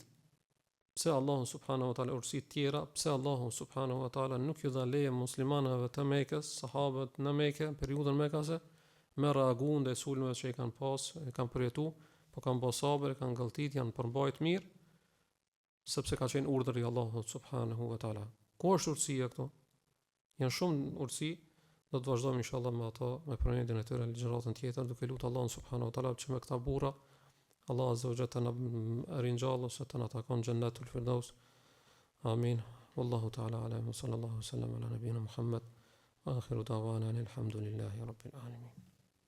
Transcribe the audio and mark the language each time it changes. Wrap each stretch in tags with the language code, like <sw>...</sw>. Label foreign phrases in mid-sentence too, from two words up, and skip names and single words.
<sq>Pse Allahu</sq> <ar>سبحانه وتعالى</ar> <sq>urtësitë tjera, pse Allahu</sq> <ar>سبحانه وتعالى</ar> <sq>nuk ju dha leje muslimanëve të Mekës, sahabët në Mekë, periudhën mekase, me reaguar ndaj sulmeve që I kanë pas, e kanë përjetuar, po kanë bërë sabër, kanë ngalltit, janë përmbajtur mirë, sepse ka qenë urdhri I Allahut</sq> <ar>سبحانه وتعالى.</ar> <sq>Ku është urtësia këtu? Janë shumë urtësi, do të vazhdojmë inshallah me ato, me përmendjen e tyre në ligjëratën tjetër, duke lutur Allahun</sq> <ar>سبحانه وتعالى</ar> <sq>që me këta burra Allah</sq> <ar>عز وجل</ar> <sq>të na ringjallë ose të na takon</sq> <ar>جنة الفردوس. آمين والله تعالى أعلم. صلى الله عليه وسلم على نبينا محمد. آخر دعوانا الحمد لله رب العالمين.</ar>